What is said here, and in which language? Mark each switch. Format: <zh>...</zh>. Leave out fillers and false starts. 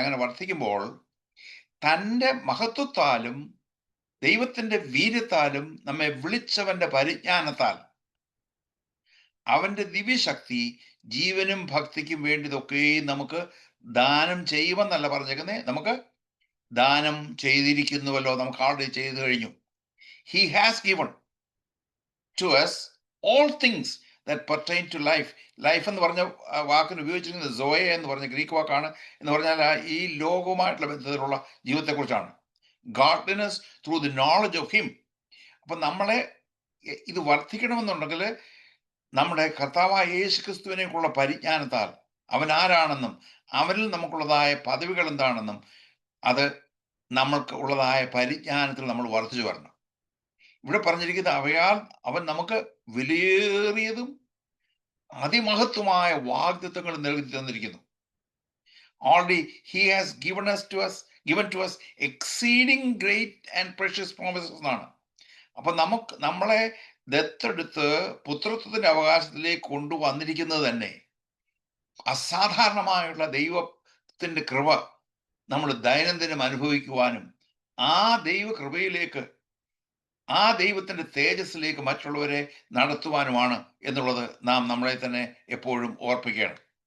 <ml>അങ്ങനെ വർദ്ധിക്കുമ്പോൾ തൻ്റെ മഹത്വത്താലും ദൈവത്തിന്റെ വീര്യത്താലും നമ്മെ വിളിച്ചവന്റെ പരിജ്ഞാനത്താൽ അവന്റെ ദിവ്യശക്തി ജീവനും ഭക്തിക്കും വേണ്ടിയതൊക്കെയും നമുക്ക് ദാനം ചെയ്യുമെന്നല്ല പറഞ്ഞേക്കുന്നേ, നമുക്ക് ദാനം ചെയ്തിരിക്കുന്നുവല്ലോ. നമുക്ക് ആൾറെഡി ചെയ്തു കഴിഞ്ഞു.</ml> <en>He has given to us all things that pertain to life.</en> <ml>Life എന്ന് പറഞ്ഞ വാക്കിന് ഉപയോഗിച്ചിരിക്കുന്നത് സോയെ എന്ന് പറഞ്ഞ ഗ്രീക്ക് വാക്കാണ്. എന്ന് പറഞ്ഞാൽ ഈ ലോകവുമായിട്ടുള്ള ബന്ധത്തിലുള്ള ജീവിതത്തെക്കുറിച്ചാണ്.</ml> <en>Godliness through the knowledge of him.</en> <ml>അപ്പം നമ്മളെ ഇത് വർദ്ധിക്കണമെന്നുണ്ടെങ്കിൽ നമ്മുടെ കർത്താവായ യേശു ക്രിസ്തുവിനെക്കുള്ള പരിജ്ഞാനത്താൽ അവൻ ആരാണെന്നും അവനിൽ നമുക്കുള്ളതായ പദവികൾ എന്താണെന്നും അത് നമ്മൾക്ക് ഉള്ളതായ പരിജ്ഞാനത്തിൽ നമ്മൾ വർദ്ധിച്ചു വരണം. ഇവിടെ പറഞ്ഞിരിക്കുന്ന അവയാൽ അവൻ നമുക്ക് വിലയേറിയതും അതിമഹത്വമായ വാഗ്ദത്തങ്ങൾ നൽകി തന്നിരിക്കുന്നു.</ml> <en>Already he has given to us exceeding great and precious promises എന്നാണ്.</en> <ml>അപ്പൊ നമ്മളെ ദത്തെടുത്ത് പുത്രത്വത്തിന്റെ അവകാശത്തിലേക്ക് കൊണ്ടുവന്നിരിക്കുന്നത് തന്നെ അസാധാരണമായുള്ള ദൈവത്തിന്റെ കൃപ നമ്മൾ ദൈനംദിനം അനുഭവിക്കുവാനും ആ ദൈവകൃപയിലേക്ക്, ആ ദൈവത്തിന്റെ തേജസ്സിലേക്ക് മറ്റുള്ളവരെ നടത്തുവാനുമാണ് എന്നുള്ളത് നാം നമ്മളെ തന്നെ എപ്പോഴും ഓർപ്പിക്കണം.</ml>